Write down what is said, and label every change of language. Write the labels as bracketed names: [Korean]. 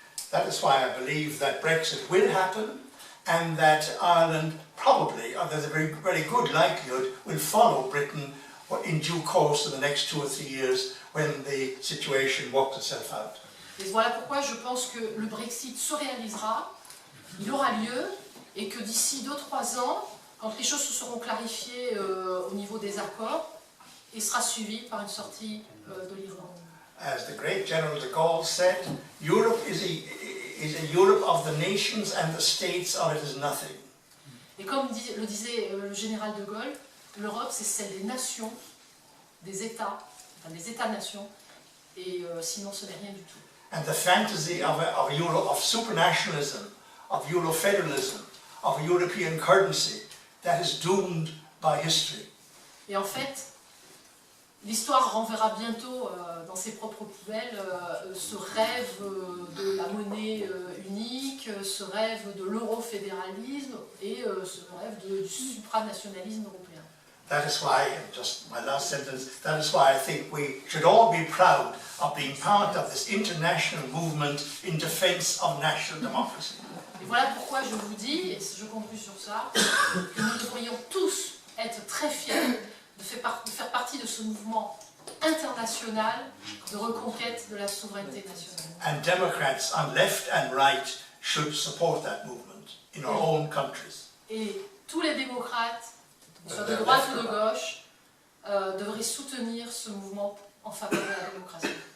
[English] That is why I believe that Brexit will happen and that Ireland probably, or there's a very, very good likelihood, will follow Britain in due course in the next 2 or 3 years when the situation works itself out. [French] Et voilà pourquoi je pense que le Brexit se réalisera, il aura lieu, et que d'ici 2-3 ans, quand les choses se seront clarifiées au niveau des accords, il sera suivi par une sortie de l'Irlande. [English] As the great General de Gaulle said, Europe is a Europe of the nations and the states, or it is nothing. [French] Et comme le disait le général de Gaulle, l'Europe c'est celle des nations, des États, enfin des États-nations, et sinon ce n'est rien du tout. [English] And the fantasy of supranationalism, of Eurofederalism, of a European currency, that is doomed by history. [French] Et en fait, l'histoire renverra bientôt dans ses propres poubelles ce rêve de la monnaie unique, ce rêve de l'eurofédéralisme et ce rêve du supranationalisme européen. [English] That is why, just my last sentence, that is why I think we should all be proud of being part of this international movement in defense of national democracy. [French] Et voilà pourquoi je vous dis, et je conclue sur ça, que nous devrions tous être très fiers de faire partie de ce mouvement international de reconquête de la souveraineté nationale. [English] And Democrats on left and right should support that movement in our own countries. [French] Et tous les démocrates, soit de droite ou de gauche, devraient soutenir ce mouvement en faveur de la démocratie.